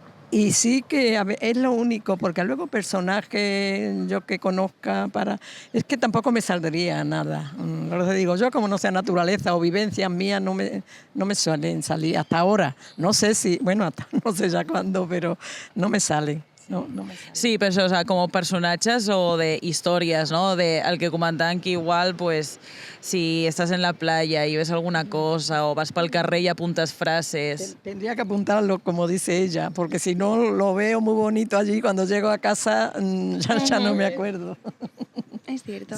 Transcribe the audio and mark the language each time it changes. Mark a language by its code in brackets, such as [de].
[es] Y sí que es lo único, porque luego personajes yo que conozca es que tampoco me saldría nada. Lo que digo, yo como no sea naturaleza o vivencias mías no me suelen salir hasta ahora. No sé si, bueno, hasta no sé ya cuándo, pero no me salen. No me salen. [ca] Sí, però això, [es] o sea, [ca] com personatges o de històries, ¿no? [es] De [ca] el que comentaven [es] que igual, pues, si estás en la playa y ves alguna cosa o [ca] vas pel carrer [es] y apuntas frases. Tendría que apuntarlo como dice ella, porque si no lo veo muy bonito allí, cuando llego a casa ya no me acuerdo. Es cierto.